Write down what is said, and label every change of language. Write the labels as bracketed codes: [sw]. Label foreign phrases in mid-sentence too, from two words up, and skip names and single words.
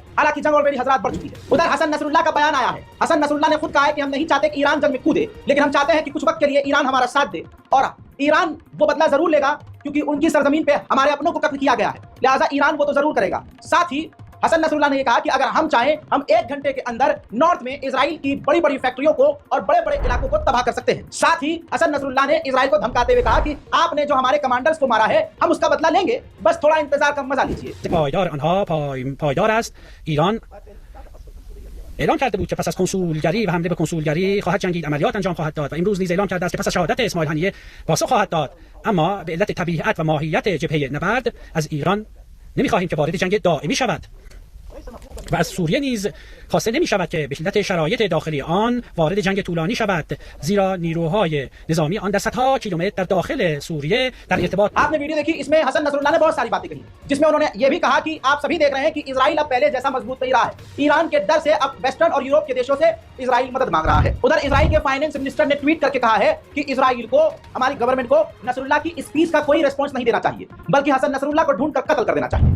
[hi] हालांकि जंग ऑलरेडी हज़ारात बढ़ चुकी है। उधर हसन नसरुल्लाह का बयान आया है। हसन नसरुल्लाह ने खुद कहा है कि हम नहीं चाहते कि ईरान जंग में कूदे, लेकिन हम चाहते हैं कि कुछ वक्त के लिए ईरान हमारा साथ दे, और ईरान वो बदला जरूर लेगा क्योंकि उनकी सरजमीन पे हमारे अपनों को कत्ल किया गया है, लिहाजा ईरान वो तो जरूर करेगा। साथ ही हसन नसरुल्लाह ने यह कहा कि अगर हम चाहें हम 1 घंटे के अंदर नॉर्थ में इजराइल की बड़ी बड़ी फैक्ट्रियों को और बड़े बड़े इलाकों को तबाह कर सकते हैं। साथ ही हसन नसरुल्लाह ने इजराइल को धमकाते हुए कहा कि आपने जो हमारे कमांडर्स को मारा है हम उसका बदला लेंगे, बस थोड़ा इंतजार का मजा लीजिए। [fa] پایدار است. ایران اعلام کرده بود که پس از کنسولگری و حمله به کنسولگری خواهد جنگید، عملیات انجام خواهد داد و امروز نیز اعلام کرده است که پس از شهادت اسماعیل هنیه پاسخ خواهد داد. اما به علت طبیعت و ماهیت جبهه نبرد از ایران نمی‌خواهیم که وارد جنگ دائمی شود و از سوریه نیز خواسته نمی شود که به علت شرایط داخلی آن وارد جنگ طولانی شود، زیرا نیروهای نظامی آن در صدها کیلومتر در داخل سوریه در ارتباط। [hi] आपने वीडियो देखी, इसमें हसन नसरुल्लाह ने बहुत सारी बातें कही, जिसमें उन्होंने ये भी कहा कि आप सभी देख रहे हैं कि इजराइल अब पहले जैसा मजबूत नहीं रहा है। ईरान के डर से अब वेस्टर्न और यूरोप के देशों से इजराइल मदद मांग रहा है। उधर इजराइल के [en] finance minister [hi] ने ट्वीट करके कहा है कि इजराइल को, हमारी गवर्नमेंट को नसरुल्लाह की स्पीच का कोई रिस्पॉन्स नहीं देना चाहिए, बल्कि हसन नसरुल्लाह को ढूंढकर कत्ल कर देना चाहिए।